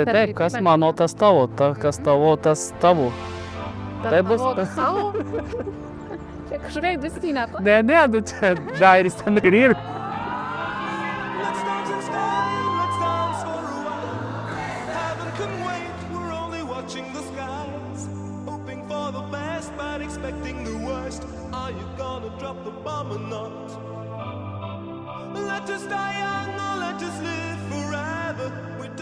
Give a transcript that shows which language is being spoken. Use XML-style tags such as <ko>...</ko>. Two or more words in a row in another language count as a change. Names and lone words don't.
<lt>Taip, kas mano, tas tavo, kas tavo, tas tavo. Tai bus... Tavo? Čia kažkaip visi net. Ne, čia dairis ten ir.</lt> <en>Let's dance in style, let's dance for a while. Heaven can wait, we're only watching the skies. Hoping for the best, but expecting the worst. Are you gonna drop the bomb or not? Let us die young or let us live forever.</en>